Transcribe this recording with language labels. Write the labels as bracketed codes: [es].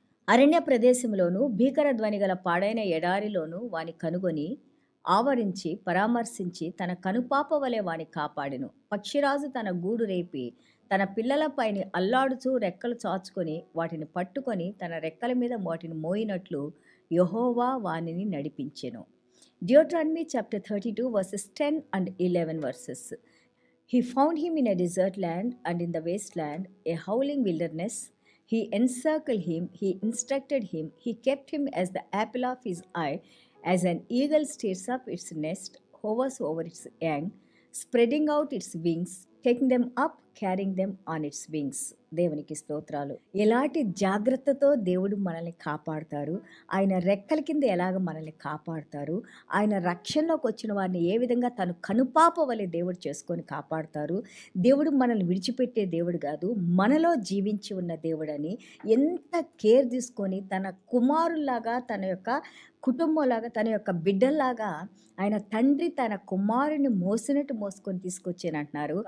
[te] అరణ్య ప్రదేశంలోను భీకర ధ్వని గల పాడైన ఎడారిలోను వాని కనుగొని ఆవరించి పరామర్శించి తన కనుపాప వలె వాని కాపాడెను. పక్షిరాజు తన గూడు రేపి తన పిల్లలపైని అల్లాడుచూ రెక్కలు చాచుకొని వాటిని పట్టుకొని తన రెక్కల మీద వాటిని మోయినట్లు యెహోవా వానిని నడిపించెను. [en] Deuteronomy chapter 32 verses 10 and 11 verses. He found him in a desert land and in the wasteland, a howling wilderness. He encircled him, he instructed him, he kept him as the apple of his eye, as an eagle stirs up its nest, hovers over its young, spreading out its wings, taking them up, carrying them on its wings. [te] దేవునికి స్తోత్రాలు. ఎలాంటి జాగ్రత్తతో దేవుడు మనల్ని కాపాడుతారు, ఆయన రెక్కల కింద ఎలాగ మనల్ని కాపాడుతారు, ఆయన రక్షణలోకి వచ్చిన వారిని ఏ విధంగా తను కనుపాప వలె దేవుడు చేసుకొని కాపాడుతారు. దేవుడు మనల్ని విడిచిపెట్టే దేవుడు కాదు, మనలో జీవించి ఉన్న దేవుడని ఎంత కేర్ తీసుకొని తన కుమారులాగా, తన యొక్క కుటుంబంలాగా, తన యొక్క బిడ్డల్లాగా ఆయన తండ్రి తన కుమారుని మోసినట్టు మోసుకొని తీసుకొచ్చానంటున్నారు.